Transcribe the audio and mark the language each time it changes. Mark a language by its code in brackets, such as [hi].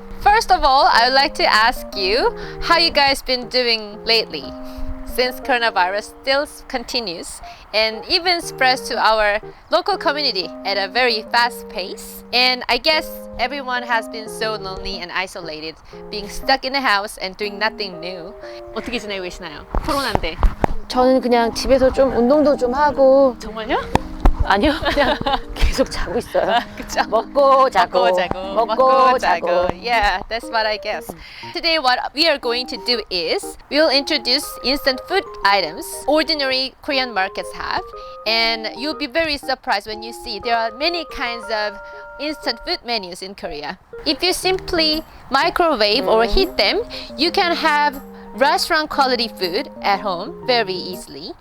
[en] First of all, I would like to ask you how you guys been doing lately, since coronavirus still continues and even spreads to our local community at a very fast pace. And I guess everyone has been so lonely and isolated, being stuck in the house and doing nothing new. [ko] 어떻게 지내고 계시나요? 코로나인데. 저는 그냥 집에서 좀 운동도 좀 하고. 정말요? 아니요, 그냥 계속 자고 있어요. 그쵸? 먹고 자고. 먹고 자고. [en] Yeah, that's what I guess. Today what we are going to do is we'll introduce instant food items ordinary Korean markets have, and you'll be very surprised when you see there are many kinds of instant food menus in Korea. If you simply microwave or heat them, you can have restaurant quality food at home very easily.